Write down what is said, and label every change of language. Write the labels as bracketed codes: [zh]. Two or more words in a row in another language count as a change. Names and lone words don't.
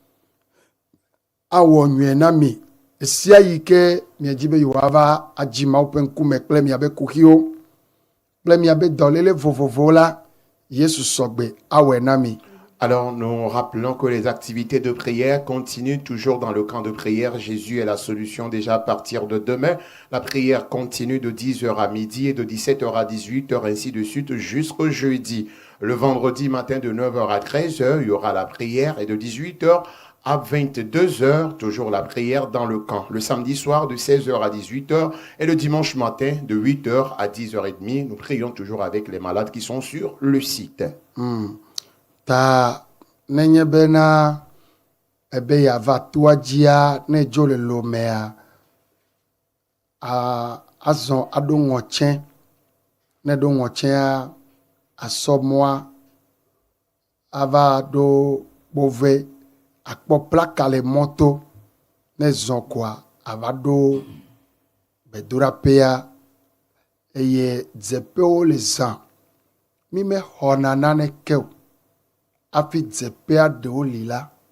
[ee] awɔ nyuie na mi esia yi ke miedzi be yewoava adzi Mawu ƒe ŋkume kple miabe kuxiwo kple miabe dɔléle vovovowo la Yesu sɔgbe awɔe na mi. [fr] Alors, nous rappelons que les activités de prière continuent toujours dans le camp de prière. Jésus est la solution déjà à partir de demain. La prière continue de 10h à midi et de 17h à 18h, ainsi de suite, jusqu'au jeudi. Le vendredi matin de 9h à 13h, il y aura la prière et de 18h à 22h, toujours la prière dans le camp. Le samedi soir de 16h à 18h et le dimanche matin de 8h à 10h30, nous prions toujours avec les malades qui sont sur le site. [ee] Ta nenye bena ebe yava toa dzia ne dzo le lomea azɔ aɖo ŋɔtsɛ ne ɖo ŋɔtsɛa asɔmɔa ava ɖo kpove akpɔ plaka le mɔto ne zɔ koa ava ɖo gbedoɖaƒea eye dzeƒewo le zã mi mexɔna naneke o hafi dzeƒea ɖewo li la